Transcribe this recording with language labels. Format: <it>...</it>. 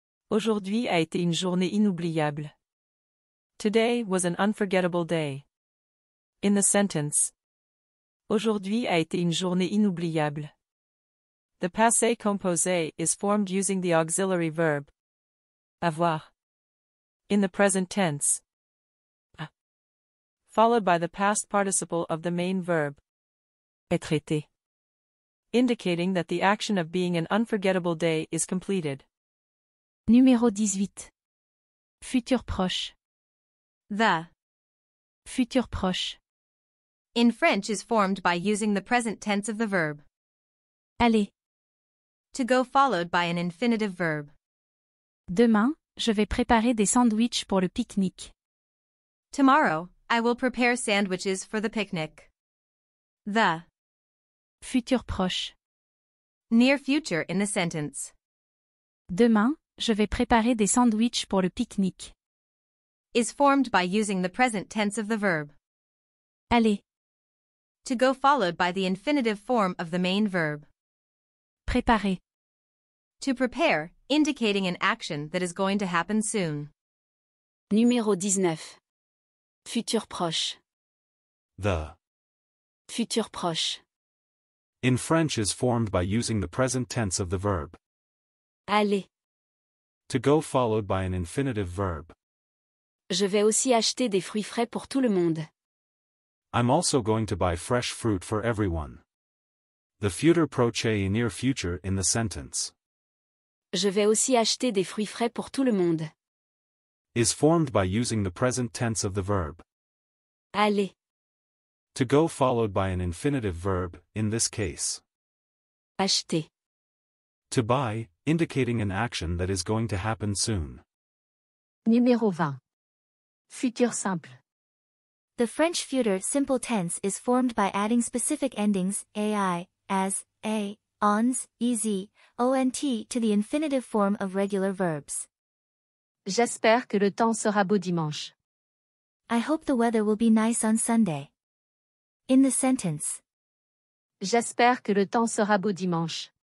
<fr>Aujourd'hui a été une journée inoubliable.</fr> <en>Today was an unforgettable day. In the sentence.</en> <fr>Aujourd'hui a été une journée inoubliable.</fr> <en>The passé composé is formed using the auxiliary verb avoir in the present tense, followed by the past participle of the main verb être été, indicating that the action of being an unforgettable day is completed.</en> <fr>Numéro 18. Futur proche.</fr> <en>The</en> <fr>Futur proche.</fr> <en>in French is formed by using the present tense of the verb</en> <fr>Allez.</fr> <en>to go followed by an infinitive verb.</en> <fr>Demain, je vais préparer des sandwichs pour le pique-nique.</fr> <en>Tomorrow, I will prepare sandwiches for the picnic. The</en> <fr>Futur proche.</fr> <en>near future in the sentence</en> <fr>Demain, je vais préparer des sandwichs pour le pique-nique.</fr> <en>is formed by using the present tense of the verb</en> <fr>Allez.</fr> <en>To go followed by the infinitive form of the main verb.</en> <fr>Préparer.</fr> <en>To prepare, indicating an action that is going to happen soon.</en> <fr>Numéro 19. Futur proche.</fr> <en>The</en> <fr>Futur proche.</fr> <en>in French is formed by using the present tense of the verb.</en> <fr>Aller.</fr> <en>To go followed by an infinitive verb.</en> <fr>Je vais aussi acheter des fruits frais pour tout le monde.</fr> <en>I'm also going to buy fresh fruit for everyone. The futur proche in near future in the sentence</en> <fr>Je vais aussi acheter des fruits frais pour tout le monde.</fr> <en>is formed by using the present tense of the verb.</en> <fr>Aller.</fr> <en>To go followed by an infinitive verb, in this case.</en> <fr>Acheter.</fr> <en>To buy, indicating an action that is going to happen soon.</en> <fr>Numéro 20. Futur simple.</fr> <en>The French future simple tense is formed by adding specific endings, ai, as, a, ons, ez, ont to the infinitive form of regular verbs.</en> <fr>J'espère que le temps sera beau dimanche.</fr> <en>I hope the weather will be nice on Sunday. In the sentence,</en> <fr>J'espère que le temps sera beau dimanche.</fr>